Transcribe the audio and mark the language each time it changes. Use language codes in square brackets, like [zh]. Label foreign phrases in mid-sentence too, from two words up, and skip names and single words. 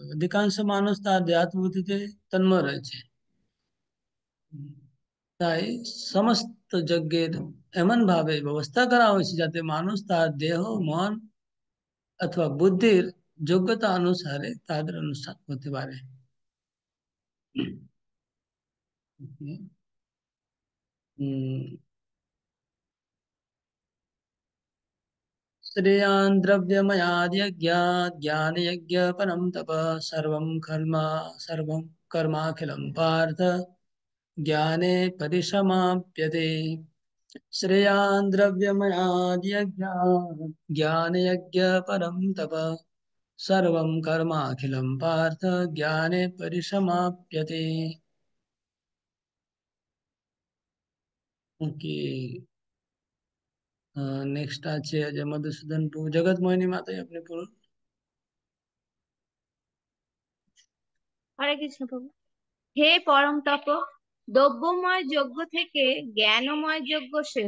[bn] অধিকাংশ মানুষ তার দেহাত্ম বুদ্ধিতে তন্ময় রয়েছে। তাই সমস্ত যজ্ঞের এমন ভাবে ব্যবস্থা করা হয়েছে যাতে মানুষ তার দেহ, মন অথবা বুদ্ধির যোগ্যতা অনুসারে তাদের অনুষ্ঠান করতে পারে। [sa] श्रेयान् द्रव्यमयाद्यज्ञात् ज्ञानयज्ञ परं तप सर्वं कर्माखिलं पार्थ ज्ञाने परिसमाप्यते। श्रेयान् द्रव्यमयाद्यज्ञात् ज्ञानयज्ञ परं तप सर्वं कर्माखिलं पार्थ ज्ञाने परिसमाप्यते। [en] okay, next [bn] আছে যে মধুসূদন প্রভু। জগৎ মোহিনী মাতাই আপনি পড়ুন। হরে কৃষ্ণ প্রভু। হে পরম তপ, দ্রব্যময় যজ্ঞ থেকে জ্ঞানময় যজ্ঞ সেহ।